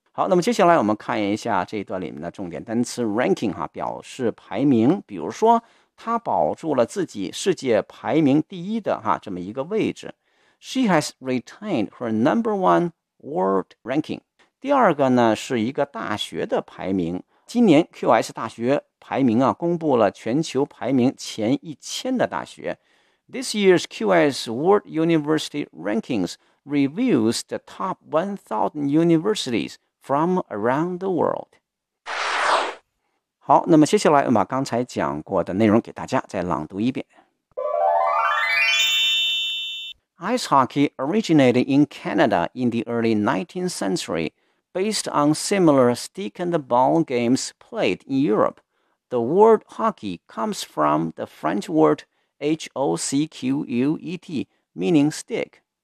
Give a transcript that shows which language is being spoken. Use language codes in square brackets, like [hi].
[zh] 好，那么接下来我们看一下这一段里面的重点单词 ranking 哈，表示排名，比如说他保住了自己世界排名第一的哈这么一个位置。 [en] She has retained her number one world ranking. [zh] 第二个呢是一个大学的排名，今年 QS 大学排名啊公布了全球排名前1000的大学。 [en] This year's QS World University Rankings reveals the top 1000 universities from around the world. [zh] 好，那么接下来我把刚才讲过的内容给大家再朗读一遍。 [en] Ice hockey originated in Canada in the early 19th century. Based on similar stick-and-ball games played in Europe, the word hockey comes from the French word H-O-C-Q-U-E-T, meaning stick.